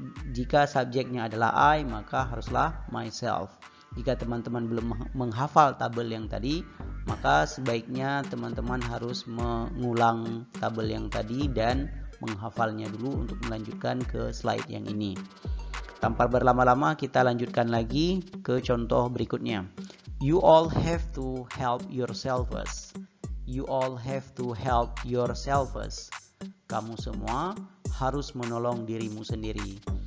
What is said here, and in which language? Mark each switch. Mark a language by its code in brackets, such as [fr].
[id] Jika subjeknya adalah I, maka haruslah myself. Jika teman-teman belum menghafal tabel yang tadi, maka sebaiknya teman-teman harus mengulang tabel yang tadi dan menghafalnya dulu untuk melanjutkan ke slide yang ini. Tanpa berlama-lama kita lanjutkan lagi ke contoh berikutnya. [en] You all have to help yourselves. You all have to help yourselves. [id] Kamu semua harus menolong dirimu sendiri.